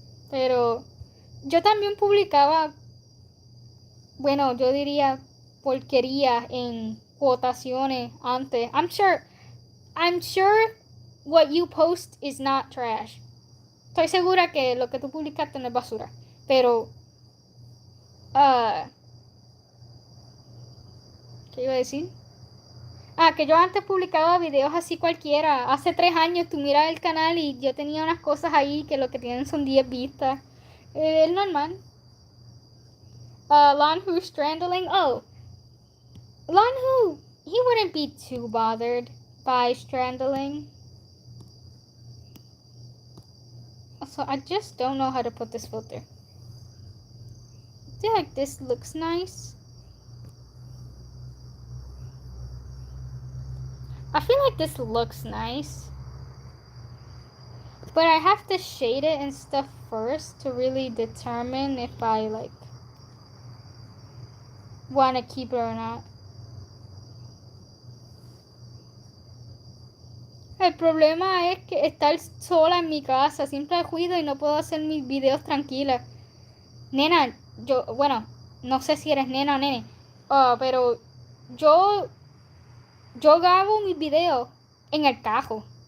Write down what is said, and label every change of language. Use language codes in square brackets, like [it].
[es] Pero yo también publicaba, bueno, yo diría porquería en quotaciones antes. [en] I'm sure what you post is not trash. [es] Estoy segura que lo que tú publicaste no es basura. Pero, ¿qué iba a decir? Ah, que yo antes publicaba videos así cualquiera. Hace 3 años tú miras el canal y yo tenía unas cosas ahí que lo que tienen son 10 vistas. Es normal. Lon Hu Strandling. [en] Oh, Lon Hu, he wouldn't be too bothered by Strandling. Also, I just don't know how to put this filter. I feel like this looks nice. I feel like this looks nice. But I have to shade it and stuff first to really determine if I like want to keep it or not. [es] El problema es que estar sola en mi casa, siempre hay ruido y no puedo hacer mis videos tranquila. Nena, bueno, no sé si eres nena o nene, pero yo grabo mis videos en el carro.